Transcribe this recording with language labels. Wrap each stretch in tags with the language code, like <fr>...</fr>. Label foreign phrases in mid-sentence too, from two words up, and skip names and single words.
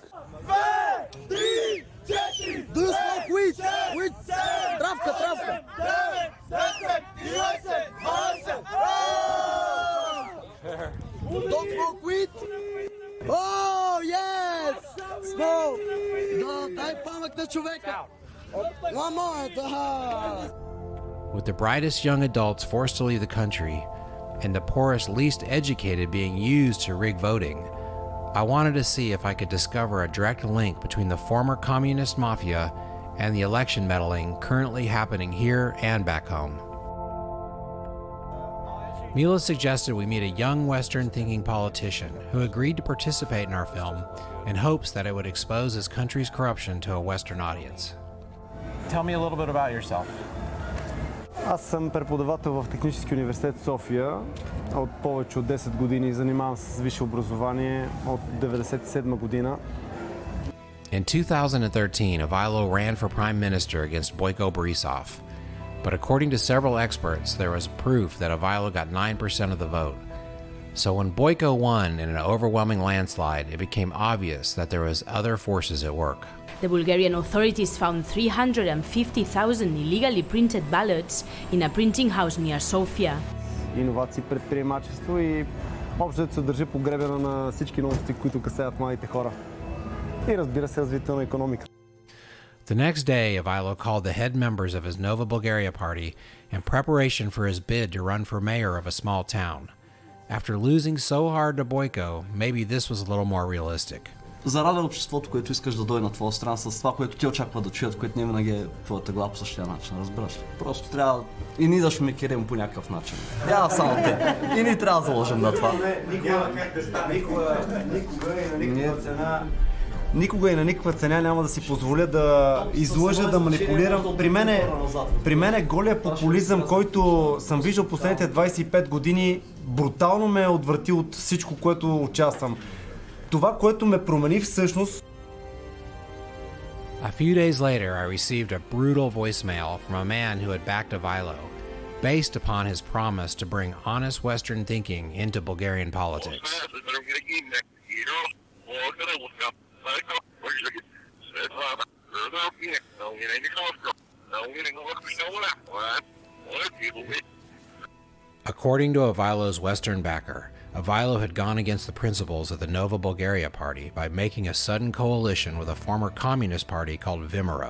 <en>Do you smoke weed? Weed? Travka. Don't smoke weed? Oh, yes! Smoke!</en> <bg>Дай памък на човека!</bg> <en>One more! With the brightest young adults forced to leave the country, and the poorest, least educated being used to rig voting, I wanted to see if I could discover a direct link between the former communist mafia and the election meddling currently happening here and back home. Mila suggested we meet a young Western-thinking politician who agreed to participate in our film in hopes that it would expose his country's corruption to a Western audience. Tell me a little bit about yourself.</en> <bg>Аз съм преподавател в Технически университет София от повече от 10 години. Занимавам се с висше образование от 1997 година.</bg> <en>In 2013, Ivailo ran for prime minister against Boyko Borisov. But according to several experts, there was proof that Ivailo got 9% of the vote. So when Boyko won in an overwhelming landslide, it became obvious that there was other forces at work. The Bulgarian authorities found 350,000 illegally printed ballots in a printing house near Sofia.</en> <bg>Иновации, предприемачество и общо се държи по гребена на всички новости, които касаят младите хора. И разбира се, развитие на икономика.</bg> <en>The next day, Ivailo called the head members of his Nova Bulgaria party in preparation for his bid to run for mayor of a small town. After losing so hard to Boyko, maybe this was a little more realistic.</en> <bg>Заради обществото, което искаш да дойде на твоя страна с това, което те очакват да чуят, което не винаги е твоята глава по същия начин, разбираш? Просто трябва и ние да шмекерим по някакъв начин. Няма само те. И ние трябва да заложим на това. Никога и на никаква цена няма да си позволя да излъжа, да манипулирам. При мен е голия популизъм, който съм виждал последните 25 години, брутално ме е отвратил от всичко, което участвам. Това, което ме промени всъщност...</bg> <en>A few days later, I received a brutal voicemail from a man who had backed Ivailo, based upon his promise to bring honest Western thinking into Bulgarian politics. According to Ivailo's Western backer, Ivailo had gone against the principles of the Nova Bulgaria party by making a sudden coalition with a former communist party called Vimero.</en>